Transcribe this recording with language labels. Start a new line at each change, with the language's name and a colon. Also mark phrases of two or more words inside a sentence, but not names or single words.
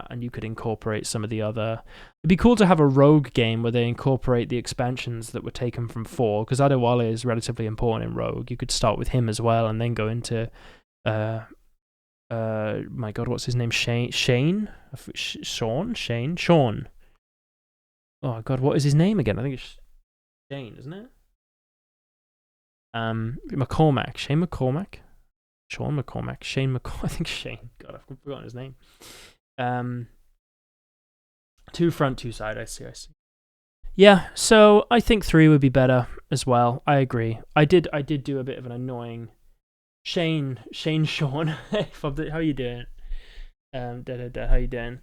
English: And you could incorporate some of the other... It'd be cool to have a Rogue game where they incorporate the expansions that were taken from 4, because Adewale is relatively important in Rogue. You could start with him as well and then go into... my God, what's his name? Sean? Oh God, what is his name again? I think it's Shane, isn't it? McCormack. Shane McCormack? Sean McCormack. Shane McCormack. I think Shane. God, I've forgotten his name. 2 front, 2 side. I see. Yeah, so I think 3 would be better as well. I agree. I did do a bit of an annoying Sean. How you doing? How you doing?